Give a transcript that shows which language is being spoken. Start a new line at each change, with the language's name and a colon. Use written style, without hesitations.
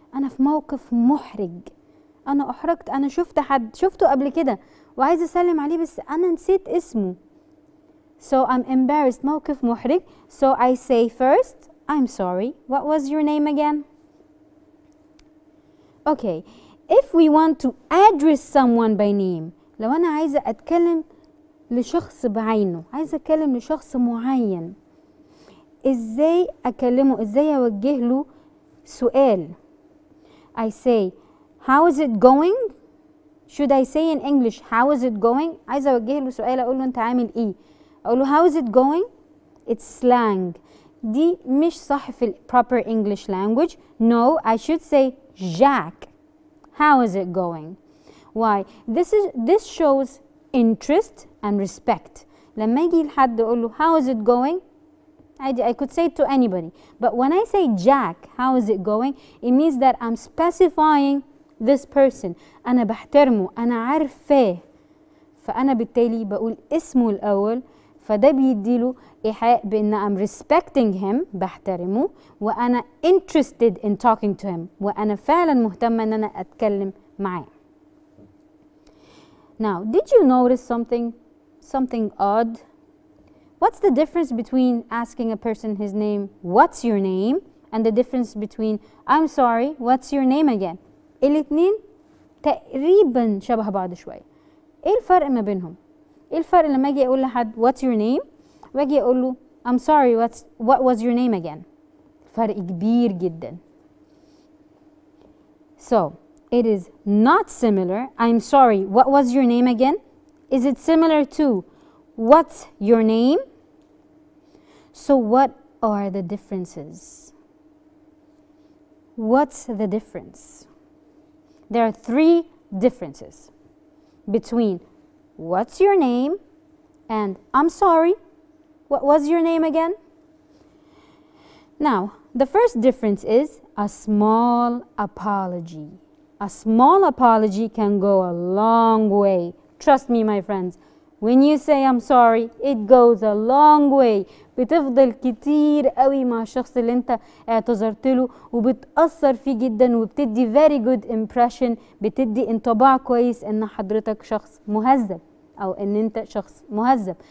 Arabic: أنا في موقف محرج. أنا أحرجت، أنا شفته قبل كده وعايزة أسلم عليه بس أنا نسيت اسمه.
English: So I'm embarrassed.
Arabic: موقف محرج.
English: So I say first, I'm sorry. What was your name again? Okay. If we want to address someone by name،
Arabic: لو أنا عايزة أتكلم لشخص بعينه، عايزة أتكلم لشخص معين، إزاي أكلمه؟ إزاي أوجه له سؤال؟
English: I say, how is it going? Should I say in English, how is it going?
Arabic: عايزة أوجه له سؤال، أقول له أنت عامل إيه؟ أقول له
English: how is it going? It's slang.
Arabic: دي مش صح في
English: proper English language. No, I should say Jack. How is it going? Why? This shows interest and respect. لما يجي لحد أقول له how is it going? I could say it to anybody. But when I say Jack, how is it going? It means that I'm specifying this person.
Arabic: أنا بحترمه، أنا عارفاه. فأنا بالتالي بقول اسمه الأول، فده بيديله إيحاء بأن
English: I'm respecting him،
Arabic: بحترمه، وأنا
English: interested in talking to him،
Arabic: وأنا فعلا مهتمة أن أنا أتكلم معاه.
English: Now, did you notice something odd? What's the difference between asking a person his name, what's your name, and the difference between I'm sorry, what's your name again?
Arabic: الاتنين تقريبا شبه بعض شوية. ايه الفرق ما بينهم؟ ايه الفرق لما اجي اقول لحد
English: what's your name
Arabic: واجي اقول له
English: I'm sorry what was your name again؟
Arabic: فرق كبير جدا.
English: So it is not similar. I'm sorry, what was your name again? Is it similar to what's your name? So what are the differences? What's the difference? There are 3 differences between what's your name and I'm sorry, what was your name again? Now, the first difference is a small apology. A small apology can go a long way. Trust me, my friends. When you say I'm sorry, it goes a long way.
Arabic: بتفضل كتير قوي مع الشخص اللي انت اعتذرت له وبتأثر فيه جدا وبتدي
English: very good impression،
Arabic: بتدي انطباع كويس ان حضرتك شخص مهذب او ان انت شخص مهذب.